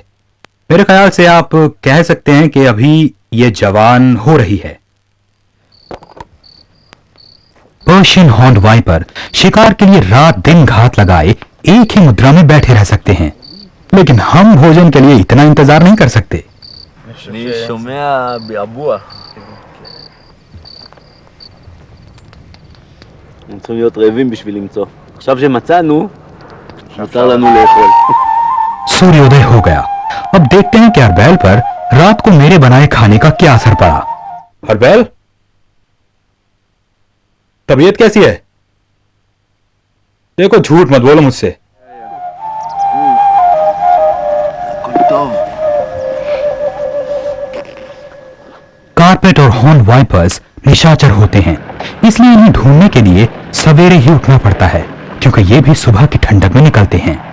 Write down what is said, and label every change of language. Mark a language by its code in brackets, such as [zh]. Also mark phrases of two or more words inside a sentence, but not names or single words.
[hi] मेरे ख्याल से आप कह सकते हैं कि अभी ये जवान हो रही है। [en] Persian horned viper [hi] शिकार के लिए रात दिन घात लगाए एक ही मुद्रा में बैठे रह सकते हैं, लेकिन हम भोजन के लिए इतना इंतजार नहीं कर सकते। [he] הם צריכים להיות רעבים בשביל למצוא. עכשיו שמצאנו, מותר לנו לאכול. [hi] सूर्योदय हो गया। अब देखते हैं कि अरबैल पर रात को मेरे बनाए खाने का क्या असर पड़ा। अरबैल, तबीयत कैसी है? देखो झूठ मत बोलो मुझसे। कार्पेट और [en] horn vipers [hi] निशाचर होते हैं, इसलिए इन्हें ढूंढने के लिए सवेरे ही उठना पड़ता है, क्योंकि ये भी सुबह की ठंडक में निकलते हैं।